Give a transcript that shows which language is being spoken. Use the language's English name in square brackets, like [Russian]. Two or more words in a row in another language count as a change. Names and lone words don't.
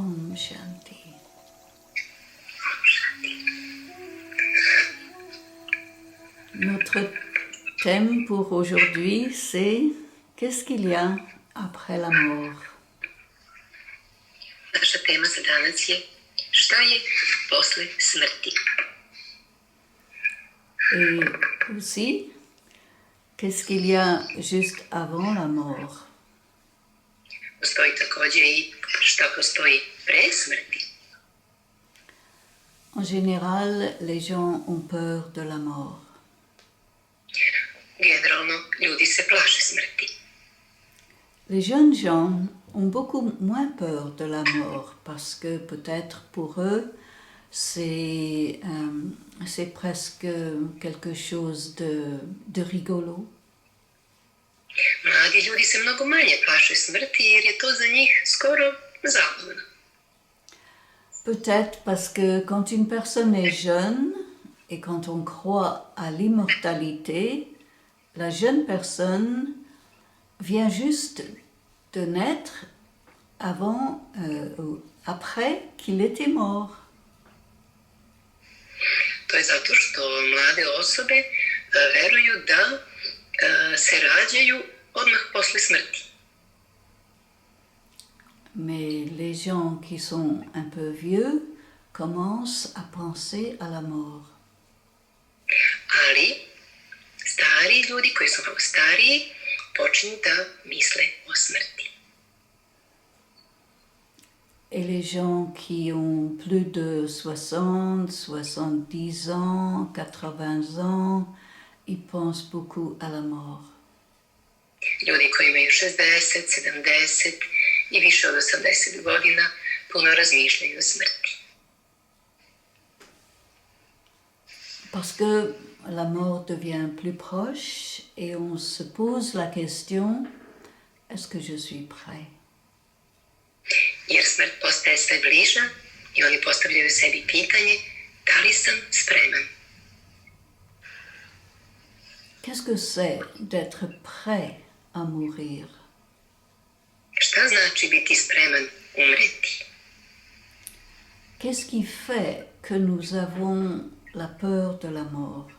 [Hindi] Om Shanti. [French] Notre thème pour aujourd'hui, c'est qu'est-ce qu'il y a après la mort? [Serbian] Naša tema za danas je šta je posle smrti. [French] Et aussi, qu'est-ce qu'il y a juste avant la mort? [Serbian] Postoji takođe i šta postoji pre smrti. [French] En général, les gens ont peur de la mort. [Serbian] Generalno, ljudi se plaše smrti. [French] Les jeunes gens ont beaucoup moins peur de la mort parce que peut-être pour eux, c'est presque quelque chose de rigolo. [Serbian] Mladi ljudi se mnogo manje plaše smrti jer je to za njih skoro zabavno. [French] Peut-être parce que quand une personne est jeune et quand on croit à l'immortalité, la jeune personne vient juste de naître après qu'il était mort. [Serbian] To je zato što mlade osobe veruju da se rađaju odmah posle smrti. [French] Mais les gens qui sont un peu vieux commencent à penser à la mort. [Serbian] Ali stari ljudi koji su malo stariji počinju da misle o smrti. [French] Et les gens qui ont plus de 60, 70 ans, 80 ans, ils pensent beaucoup à la mort. [Serbian] Ljudi koji imaju 60, 70 i više od 80 godina puno razmišljaju o smrti. [French] Parce que la mort devient plus proche et on se pose la question, est-ce que je suis prêt? [Serbian] Jer smrt postaje sve bliža i oni postavljaju sebi pitanje da li sam spreman. [French] Qu'est-ce que c'est d'être prêt à mourir? [Serbian] Šta znači biti spreman umreti? [French] Qu'est-ce qui fait que nous avons la peur de la mort?